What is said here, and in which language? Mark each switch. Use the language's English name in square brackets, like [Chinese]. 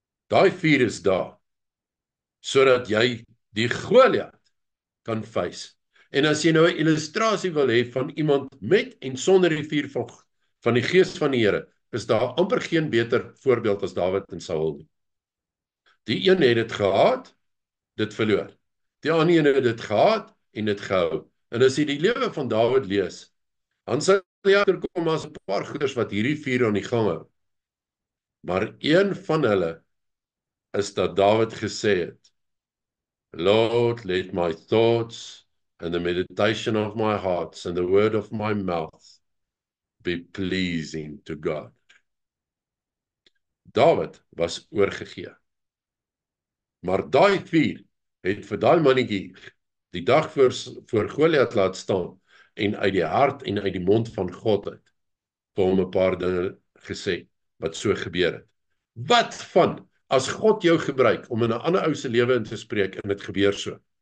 [Afrikaans] Daai vuur is daar, sodat jy die Goliat kan face. En as jy nou 'n illustrasie wil hê van iemand met en sonder die vuur van die Gees van die Here, is daar amper geen beter voorbeeld as Dawid en Saul nie. Die een het dit gehad, dit verloor. Die ander een het dit gehad en dit gehou. En as jy die lewe van Dawid lees, dan sal jy agterkom as 'n paar goeders wat hierdie vuur aan die gang hou. Maar een van hulle is dat Dawid gesê het, [English] Lord, let my thoughts and the meditation of my heart and the word of my mouth be pleasing to God. [Afrikaans] David was oorgegee. Maar daai vuur het vir daai mannetjie die dag voor Goliat laat staan en uit die hart en uit die mond van God uit vir hom 'n paar dinge gesê wat so gebeur het. Wat van as God jou gebruik om in 'n ander ou se lewe in te spreek en dit gebeur so?